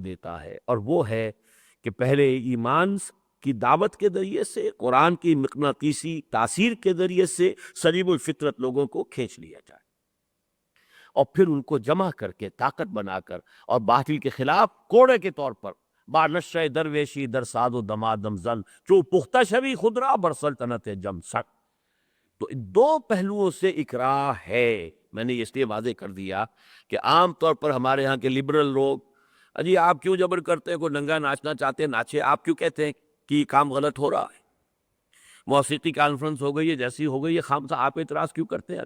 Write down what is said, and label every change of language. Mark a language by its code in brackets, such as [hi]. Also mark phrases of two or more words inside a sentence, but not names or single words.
[ur] دیتا ہے، اور وہ ہے کہ پہلے ایمان کی دعوت کے ذریعے سے، قرآن کی مقناطیسی تاثیر کے ذریعے سے سلیم الفطرت لوگوں کو کھینچ لیا جائے، اور پھر ان کو جمع کر کے طاقت بنا کر اور باطل کے خلاف کوڑے کے طور پر [fa] با نشہ درویشی در ساد و دمادم زن چو پختہ شوی خودرا بر سلطنت جم سک. [ur] تو ان دو پہلوؤں سے اکراہ ہے. میں نے اس لیے واضح کر دیا کہ عام طور پر ہمارے ہاں کے لبرل لوگ، اجی آپ کیوں جبر کرتے ہیں؟ کوئی ننگا ناچنا چاہتے ہیں ناچے، آپ کیوں کہتے ہیں کہ یہ کام غلط ہو رہا ہے؟ موسیقی کانفرنس ہو گئی ہے، جیسی ہو گئی ہے، خام سے آپ اعتراض کیوں کرتے ہیں؟